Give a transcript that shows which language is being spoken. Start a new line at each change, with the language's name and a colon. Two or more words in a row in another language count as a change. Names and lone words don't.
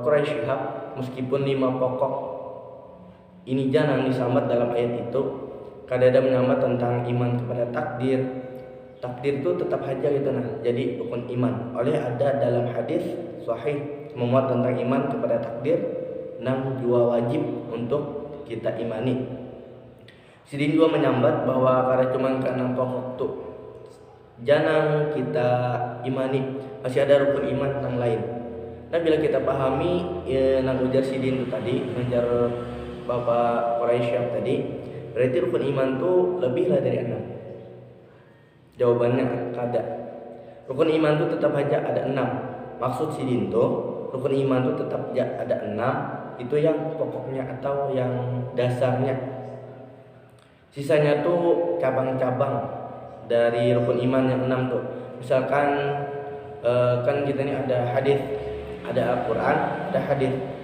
Indonesian: Quraish Shihab, meskipun 5 pokok ini jangan disambat dalam ayat itu, kadang menyambat tentang iman kepada takdir. Takdir itu tetap aja gitu nah jadi rukun iman. Oleh ada dalam hadis sahih memuat tentang iman kepada takdir nang dua wajib untuk kita imani. Sidin juga menyambat bahwa karena cuma karena pokok tuh jangan kita imani, masih ada rukun iman yang lain. Nah bila kita pahami nang ujar Sidin itu tadi, ujar Bapak Quraisyah tadi, berarti rukun iman tuh lebih lah dari 6. Jawabannya kada. Rukun iman itu tetap aja ada 6. Maksud Sidin tuh rukun iman itu tetap ada 6. Itu yang pokoknya atau yang dasarnya. Sisanya tuh cabang-cabang dari rukun iman yang 6 tuh. Misalkan kan kita ini ada hadis, ada Al-Quran, ada hadis.